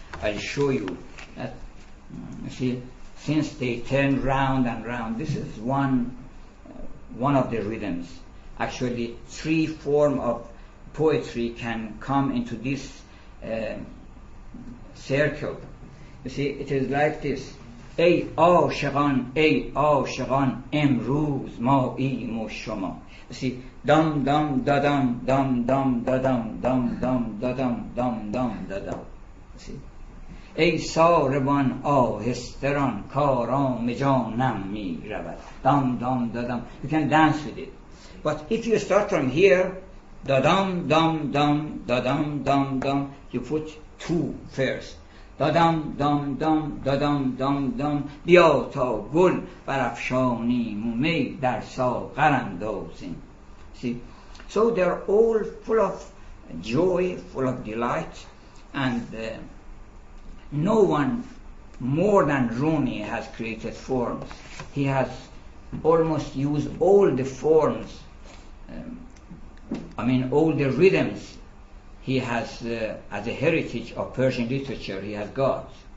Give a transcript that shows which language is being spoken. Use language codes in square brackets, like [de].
[en] I'll show you that. You see, since they turn round and round, this is one of the rhythms. Actually, 3 forms of poetry can come into this circle. You see, it is like this. [fa] ای عاشقان امروز ماییم و شما. [en] You see, dum dum da dum dum dum da dum dum dum da dum dum dum da dum. You see, [fa] ای ساربان آهستران کارام جانم می رود. [en] Dum dum da dum. You can dance with it. But if you start from here, da dum dum dum da dum dum dum, you put 2 first. [fa] دادم دام دام دادم دام دام بیا تا گل برافشانیم و می در ساغر اندازیم. [en] See, so they're all full of joy, full of delight, and no one more than Rumi has created forms. He has almost used all the forms, all the rhythms he has as a heritage of Persian literature he has got.